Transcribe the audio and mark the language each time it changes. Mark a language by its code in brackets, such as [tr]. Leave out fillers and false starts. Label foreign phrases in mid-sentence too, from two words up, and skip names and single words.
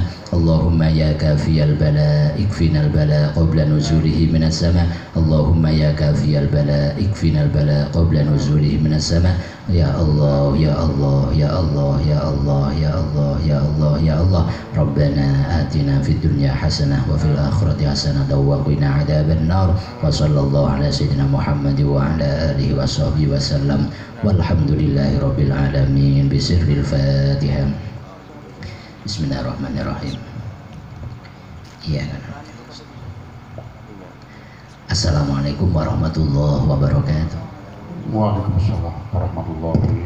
[ar] اللهم يا كافي البلاء اكفنا البلاء قبل نزوله من السماء. اللهم يا كافي البلاء اكفنا البلاء قبل نزوله من السماء. يا الله يا الله يا الله يا الله يا الله يا الله يا الله. ربنا آتنا في الدنيا حسنة وفي الآخرة حسنة وقنا عذاب النار. وصلى الله على سيدنا محمد وعلى آله وصحبه وسلم. والحمد لله رب العالمين. بسر الفاتحة. Bismillahirrahmanirrahim. [id] Iya kan. [ar] السلام عليكم ورحمة الله وبركاته. وعليكم السلام ورحمة الله